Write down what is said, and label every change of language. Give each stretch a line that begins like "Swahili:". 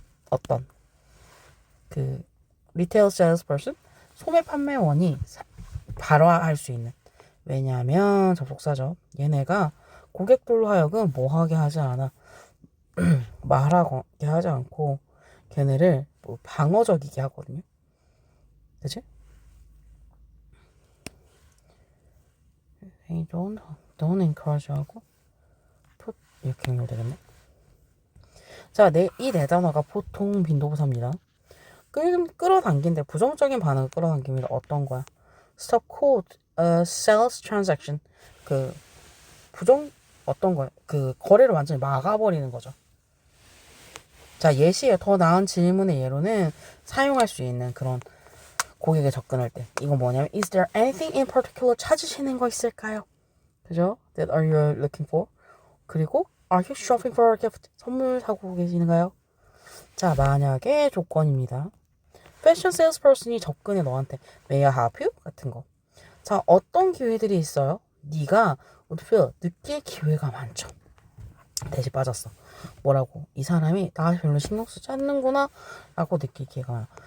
Korean: 어떤 그 리테일 salesperson 소매 판매원이 발화할 수 있는 왜냐하면 접속사죠. 얘네가 고객들로 하여금 뭐하게 하지 않아 말하게 하지 않고 걔네를 뭐 방어적이게 하거든요. 그치?
English: Hey, don't encourage
Korean: 하고
English: put
Korean: 이렇게 연결되겠네. 자, 이 네 단어가 보통 빈도부사입니다. 끌어당긴데 부정적인 반응을 끌어당깁니다. 어떤 거야?
English: Stop cold sales transaction
Korean: 그 부정 어떤 거야? 그 거래를 완전히 막아버리는 거죠. 자, 예시에 더 나은 질문의 예로는 사용할 수 있는 그런 고객에 접근할 때 이건 뭐냐면
English: Is there anything in particular
Korean: 찾으시는 거 있을까요? 그죠?
English: That are you looking for?
Korean: 그리고
English: Are you shopping for a gift?
Korean: 선물 사고 계시는가요? 자, 만약에 조건입니다. 패션 세일스퍼슨이 접근해 너한테
English: May I help you?
Korean: 같은 거. 자, 어떤 기회들이 있어요? 네가 느낄 기회가 많죠. 대시 빠졌어. 뭐라고? 이 사람이 나 별로 신경 쓰지 않는구나 라고 느낄 기회가 많아.